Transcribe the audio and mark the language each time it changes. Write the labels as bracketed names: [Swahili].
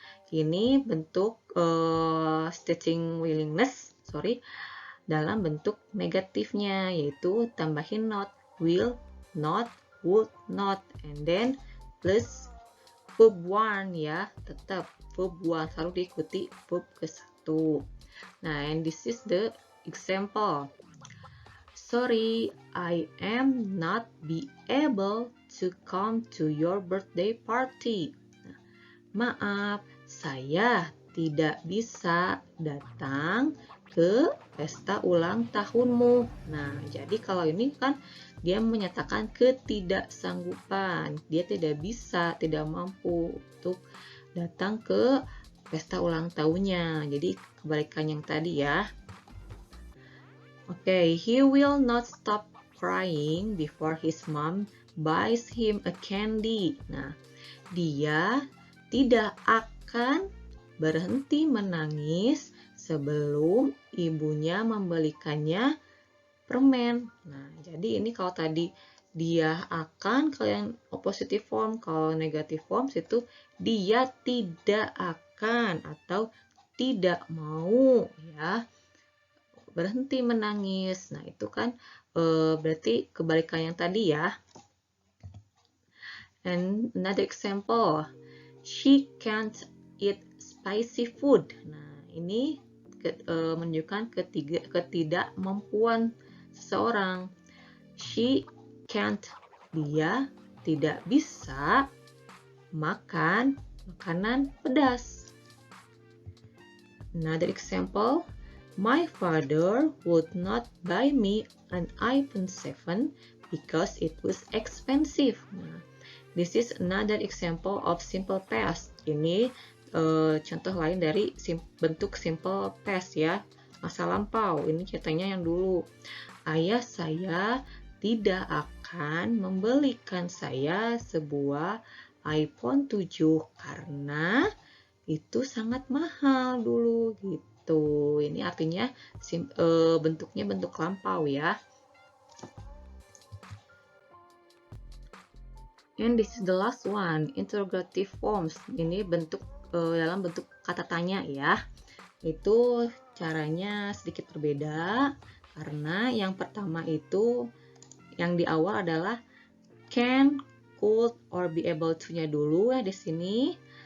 [Indonesian] Ini bentuk stating willingness, dalam bentuk negatifnya, yaitu tambahin not, will not, would not, [English] and then plus verb 1 [Indonesian] ya, tetap verb 1 selalu diikuti verb ke-1. [English] Nah, and this is the example. Sorry, I am not be able to come to your birthday party. [Indonesian] Nah, maaf, saya tidak bisa datang ke pesta ulang tahunmu. Nah, jadi kalau ini kan dia menyatakan ketidaksanggupan. Dia tidak bisa, tidak mampu untuk datang ke pesta ulang tahunnya. Jadi kebalikan yang tadi ya. [English] Okay, he will not stop crying before his mom buys him a candy. [Indonesian] Nah, dia tidak akan berhenti menangis sebelum ibunya membelikannya permen. Nah, jadi ini kalau tadi dia akan, kalau yang positive form, kalau negative forms itu dia tidak akan atau tidak mau ya berhenti menangis. Nah, itu kan berarti kebalikan yang tadi ya. [English] And another example, she can't eat spicy food. [Indonesian] Nah, ini menunjukkan ketidakmampuan seseorang. [English] She can't, [Indonesian] dia tidak bisa makan makanan pedas. [English] Another example, my father would not buy me an iPhone 7 because it was expensive. Nah, this is another example of simple past. [Indonesian] Ini contoh lain dari bentuk simple past ya, masa lampau. Ini ceritanya yang dulu. Ayah saya tidak akan membelikan saya sebuah iPhone 7 karena itu sangat mahal dulu gitu. Ini artinya bentuknya bentuk lampau ya. [English] And this is the last one, interrogative forms. [Indonesian] Ini dalam bentuk kata tanya ya. Itu caranya sedikit berbeda karena yang pertama itu yang di awal adalah can, could, or be able to-nya dulu ya di sini.